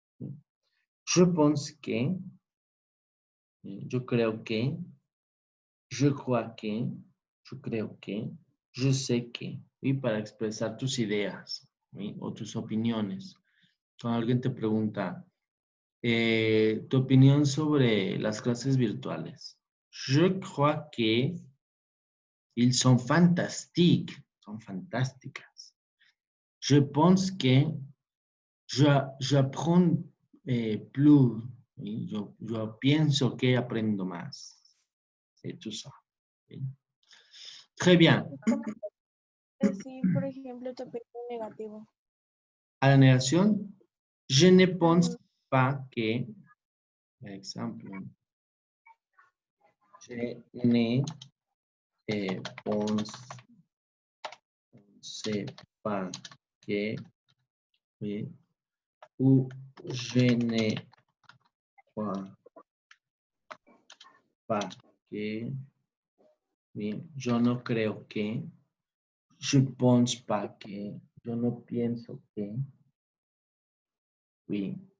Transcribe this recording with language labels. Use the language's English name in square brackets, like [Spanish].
[Spanish] ¿Sí? [French] Je pense que, [Spanish] yo creo que, [French] je crois que, [Spanish] yo creo que, [French] je sé que, [Spanish] y para expresar tus ideas, ¿sí? O tus opiniones. Cuando alguien te pregunta tu opinión sobre las clases virtuales. [French] Je crois que ils sont fantastiques, [Spanish] son fantásticas. [French] Je pense que j'apprends plus, ¿sí? [Spanish] Yo pienso que aprendo más. [French] C'est tout ça. ¿Sí? Très bien. [Spanish] Decir, por ejemplo, tu opinión negativo. A la negación, [French] je ne pense pas que, [Spanish] por ejemplo, [French] je ne pense pas que, oui, ou je ne crois pas que, oui, [Spanish] yo no creo que, [French] je pense pas que, [Spanish] yo no pienso que, [French] oui.